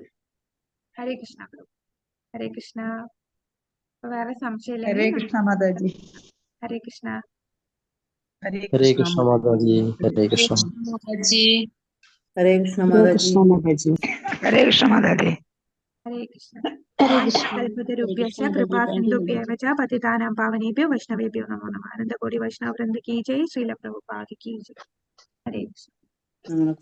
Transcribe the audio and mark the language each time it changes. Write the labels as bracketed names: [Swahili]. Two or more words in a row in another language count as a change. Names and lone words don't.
[Malayalam] ഹരേ കൃഷ്ണ. ഹരേ കൃഷ്ണ. വേറെ സംശയം? ഹരേ കൃഷ്ണ മാതാജി. ഹരേ കൃഷ്ണ. ഹരേ കൃഷ്ണ മാതാജി. ഹരേ കൃഷ്ണ മാതാജി. ഹരേ കൃഷ്ണ മാതാജി. ഹരേ കൃഷ്ണ മാതാജി. ഹരേ കൃഷ്ണ. [Sanskrit] കൽപതരുഭ്യശ്ച കൃപാ സിന്ധുഭ്യവ ച പതിതാനാം പാവനേഭ്യോ വൈഷ്ണവേഭ്യോ നമോ നമഃ. [Hindi] अनंतकोटि वैष्णव वृंद की जय। श्रील प्रभुपाद की जय। हरे कृष्ण.